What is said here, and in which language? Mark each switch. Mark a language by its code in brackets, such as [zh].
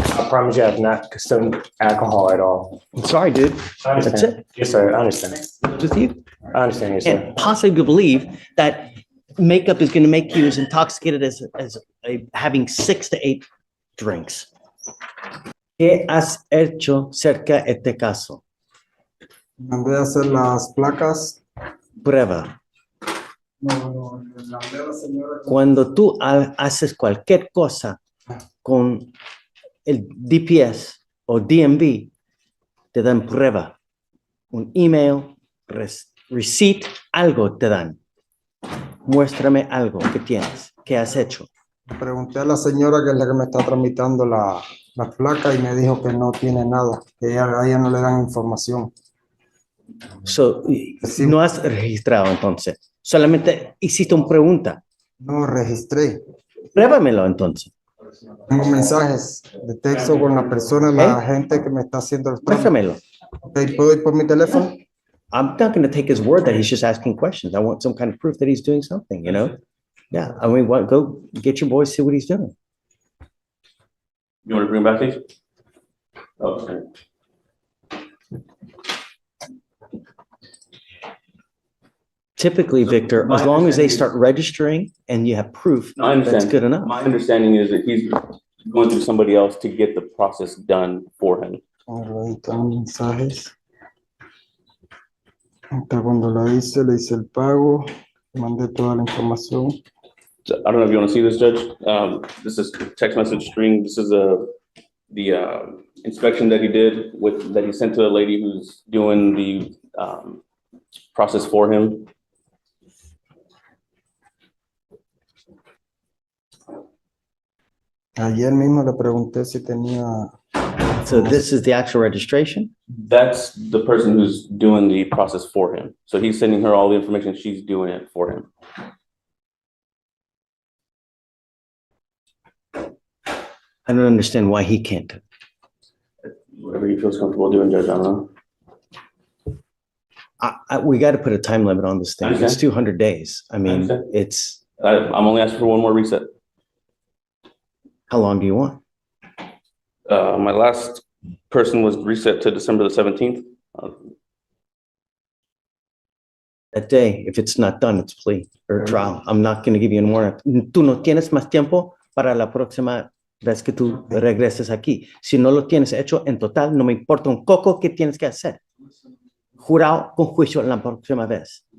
[en] I promise you I have not consumed alcohol at all. I'm sorry, dude. I That's understand. it. Yes, sir. I understand. With you. I understand, yes, sir. Can't possibly believe that makeup is going to make you as intoxicated as having 6 to 8 drinks. [es] ¿Qué has hecho cerca de este caso? Mandé a hacer las placas. Prueba. No, le mandé a la señora. Cuando tú haces cualquier cosa con el DPS o DMV, te dan prueba. Un email, receipt, algo te dan. Muéstrame algo que tienes, que has hecho. Pregunté a la señora que es la que me está tramitando la placa y me dijo que no tiene nada, que a ella no le dan información. [en] So, [es] Sí. no has registrado entonces. Solamente hiciste una pregunta. No registré. Pruébamelo entonces. Tengo mensajes de texto con la persona, la gente que me está haciendo el trámite. Muéstramelo. Ok, ¿puedo ir por mi teléfono? [en] I'm not going to take his word that he's just asking questions. I want some kind of proof that he's doing something, you know? Yeah, I mean, what, go get your boy, see what he's doing. You want to bring back these? Oh, okay. Typically, Victor, as long as they start registering and you have proof, No, I understand. that's good enough. My understanding is that he's going through somebody else to get the process done for him. [es] Ahí están los mensajes. Hasta cuando le hice el pago, mandé toda la información. [en] So, I don't know if you want to see this, Judge. This is text message string. This is the inspection that he did that he sent to the lady who's doing the process for him. [es] Ayer mismo le pregunté si tenía. [en] So this is the actual registration? That's the person who's doing the process for him. So he's sending her all the information. She's doing it for him. I don't understand why he can't. Whatever he feels comfortable doing, Judge, I don't know. We got to put a time limit on this thing. It's Understand. 200 days. I mean, Understand. it's, I'm only asking for one more reset. how long do you want? My last person was reset to December the 17th. That day, if it's not done, it's plea or trial. I'm not going to give you any more. [es] Tú no tienes más tiempo para la próxima vez que tú regreses aquí. Si no lo tienes hecho en total, no me importa un coco que tienes que hacer. Jurado con juicio la próxima vez.